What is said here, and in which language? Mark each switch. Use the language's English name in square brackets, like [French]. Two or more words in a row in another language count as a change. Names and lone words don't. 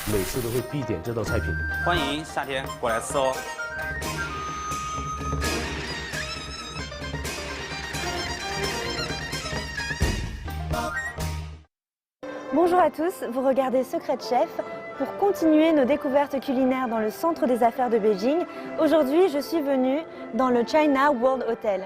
[Chinese] 次都会必点这道菜品。欢迎夏天过来吃哦。 [French] Bonjour à tous, vous regardez Secret Chef. Pour continuer nos découvertes culinaires dans le centre des affaires de Beijing, aujourd'hui je suis venue dans le China World Hotel.